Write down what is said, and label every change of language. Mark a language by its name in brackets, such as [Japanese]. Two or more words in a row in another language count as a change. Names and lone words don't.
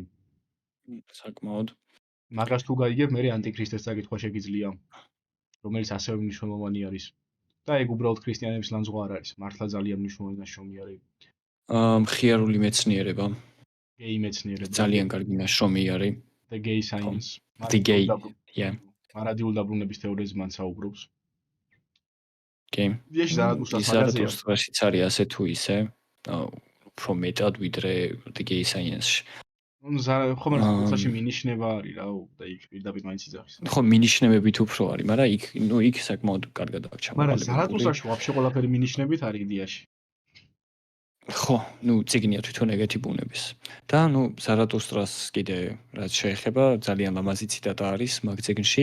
[Georgian] საკმაოდ მაგას თუ გაიგებ, მე ანტიქრისტეს წაკითხვა შეგიძლია, რომელიც ასევე მნიშვნელოვანი არის. და ეგ უბრალოდ ქრისტიანების ლანძღვა არ არის, მართლა ძალიან მნიშვნელოვანი ნაშრომი არის. მხიარული მეცნიერება. გეი მეცნიერება. ძალიან კარგი ნაშრომი არის. The gay science. მარადიული დაბრუნების თეორიაზე მან საუბრობს. კი. ზარატუსტრაშიც არის ასე თუ ისე, უფრო მეტად ვიდრე The gay science-ში. ну ხომ ზარათუსტრაში მინიშნება არის რა და იქ პირდაპირ მაინც იძახის. ხო მინიშნებებით უფრო არის, მაგრამ იქ საკმაოდ კარგად აქვს მაგრამ ჩამოყალიბებული. ზარათუსტრაში ვაფშე ყველაფერი მინიშნებით არის იდეაში. ხო, წიგნია თვითონ ეგეთი ბუნების. და ზარათუსტრას კიდე რაც შეეხება, ძალიან ლამაზი ციტატა არის მაგ წიგნში.